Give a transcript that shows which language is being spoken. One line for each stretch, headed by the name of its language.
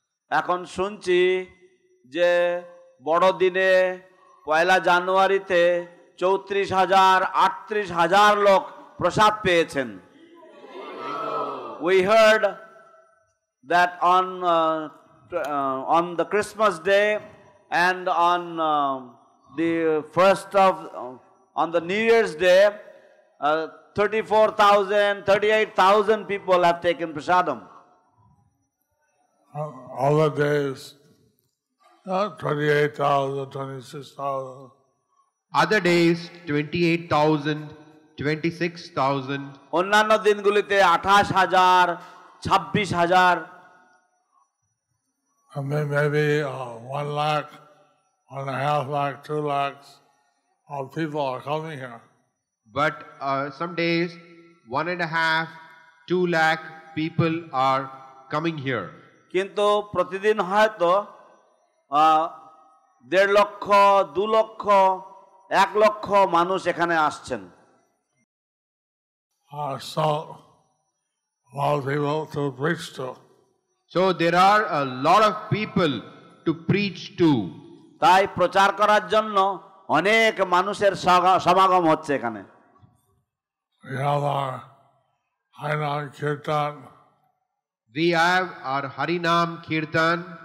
Bangla: এখন শুনছি যে বড়দিনে 1 জানুয়ারিতে 34,000 38,000 লোক প্রসাদ পেয়েছেন।
English: We heard that on the Christmas day and on the first of on the New Year's day, 34,000, 38,000 people have taken prasadam. All the days, 28,000, 26,000. Other days, 28,000, 26,000.
Bangla: অন্যান্য দিনগুলিতে 28,000, 26,000,
English: And then maybe 1 lakh, 1.5 lakh, 2 lakhs of people are coming here. But some days, 1.5, 2 lakh people are coming here.
Bangla: কিন্তু প্রতিদিন হয়তো 1.5 লক্ষ, 2 লক্ষ, 1 লক্ষ মানুষ এখানে আসছেন।
English: So, a lot of people to preach to. So there are a lot of people to preach to.
Bangla: তাই প্রচার করার জন্য অনেক মানুষের সমাগম হচ্ছে এখানে।
English: We have our Harinam Kirtan. We have our Harinam Kirtan.